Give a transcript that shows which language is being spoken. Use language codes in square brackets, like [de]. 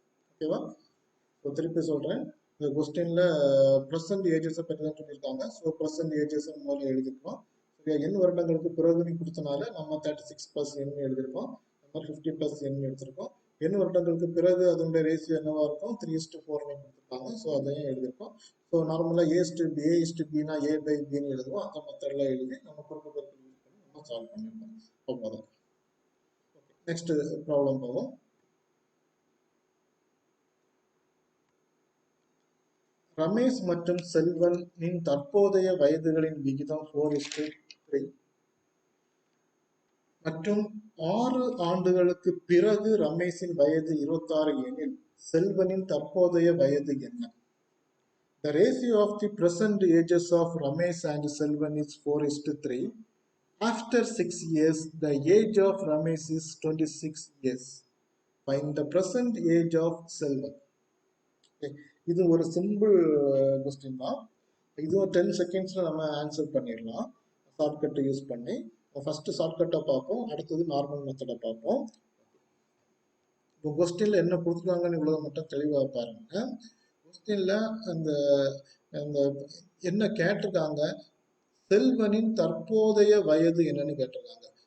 [ta] ஓகேவா? திருப்பி சொல்றேன். இந்த கொஸ்டின்ல ப்ரெசன்ட் ஏஜஸ் பற்றி தான் சொல்லியிருக்காங்க. ஸோ ப்ரெசன்ட் ஏஜஸ் முதல்ல எழுதிக்கிறோம். n வருடங்களுக்கு பிறகு நீ கொடுத்தனால நம்ம 36 பிளஸ் n எழுதியிருக்கோம். நம்ம 50 பிளஸ் n எடுத்திருக்கோம். n வருடங்களுக்கு பிறகு அதனுடைய ரேஷியோ என்னவா இருக்கும்? 3:4 கொடுத்துருக்காங்க. ஸோ அதையும் எழுதியிருக்கோம். ஸோ நார்மலா a:b a by b எழுதுவோம். அந்த மெத்தட்ல எழுதி நம்ம குறுக்கு பெருக்கல் யூஸ் பண்ணி நம்ம சால்வ் பண்ணிருக்கோம். அவ்வளவுதான். நெக்ஸ்ட் ப்ராப்ளம் போவோம். ரமேஷ் மற்றும் செல்வனின் தற்போதைய வயதுகளின் விகிதம் 4:3 மற்றும் 6 ஆண்டுகளுக்கு பிறகு ரமேஷின் வயது 26 எனில் செல்வனின் தற்போதைய வயது என்ன? [en] The ratio of the present ages of Ramesh and Selvan is 4:3. After 6 years, the age of Ramesh is 26 years. Find the present age of Selvan. [ta] இது ஒரு சிம்பிள் கொஸ்டின் தான். இது ஒரு 10 செகண்ட்ஸ்ல நம்ம ஆன்சர் பண்ணிடலாம். ஷார்ட்கட்டை யூஸ் பண்ணி ஃபர்ஸ்ட் ஷார்ட்கட்டை பார்ப்போம், அடுத்தது நார்மல் மெத்தடை பார்ப்போம். இப்போ கொஸ்டின்ல என்ன கொடுத்துருக்காங்கன்னு இவ்வளவு மட்டும் தெளிவாக பாருங்க. கொஸ்டின்ல அந்த அந்த என்ன கேட்டிருக்காங்க, செல்வனின் தற்போதைய வயது என்னன்னு கேட்டிருக்காங்க.